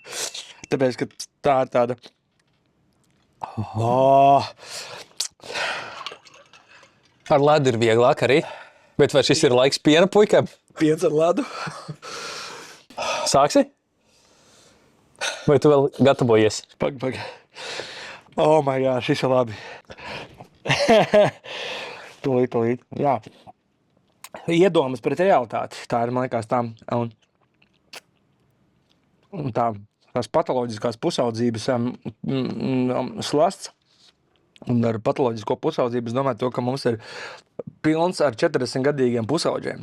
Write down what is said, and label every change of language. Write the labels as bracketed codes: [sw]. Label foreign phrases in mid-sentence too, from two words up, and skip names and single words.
[lv] Tāpēc, ka tā ir tāda... Ar ledu ir vieglāk arī. Bet vai šis ir laiks piena puikam? Piens ar ledu. Sāksi? Vai tu vēl gatavojies? Pag. [en] Oh my God, [lv] šis ir labi. Tūlīt. Jā. Iedomas pret realitāti. Tā ir, man liekas, tā. Un tās patoloģiskās pusaudzības slasts. Un ar patoloģisko pusaudzību es domāju to, ka mums ir pilns ar 40-gadīgiem pusaudžiem.